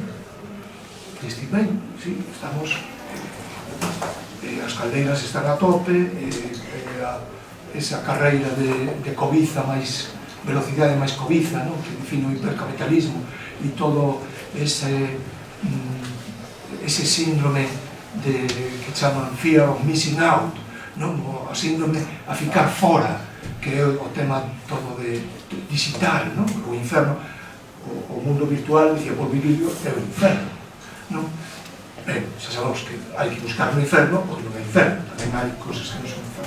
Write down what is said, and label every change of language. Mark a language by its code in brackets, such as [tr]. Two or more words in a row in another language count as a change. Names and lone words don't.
[gl] Diste, ben, sí, estamos, as caldeiras están a tope, esa carreira de cobiza máis velocidade máis cobiza, non? Que define o hipercapitalismo e todo ese síndrome que chaman [en] fear of missing out, [gl] non? O síndrome a ficar fora, que é o tema todo de digital, non? O inferno, o mundo virtual, dicía, por vivirlo, é o inferno, non? Ben, xa sabemos que hai que buscar no inferno porque non é inferno, tamén hai cosas que non son inferno.